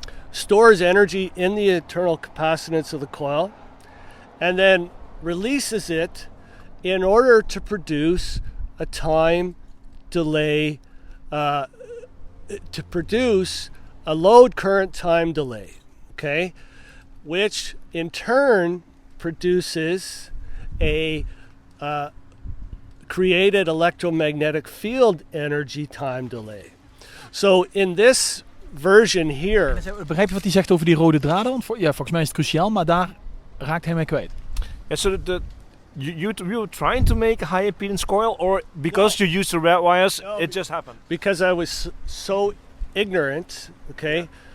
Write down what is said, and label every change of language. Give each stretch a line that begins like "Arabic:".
English: stores energy in the internal capacitance of the coil and then releases it in order to produce a time delay, to produce a load current time delay, okay, which in turn produces a created electromagnetic field energy time delay. So in this version here...
Dutch: Begrijp je wat hij zegt over die rode draden? Want volgens mij is het cruciaal, maar daar raakt hij mij kwijt.
English: Yeah, so you were trying to make a high impedance coil, or because you used the red wires, it just happened? Because I was so ignorant, okay?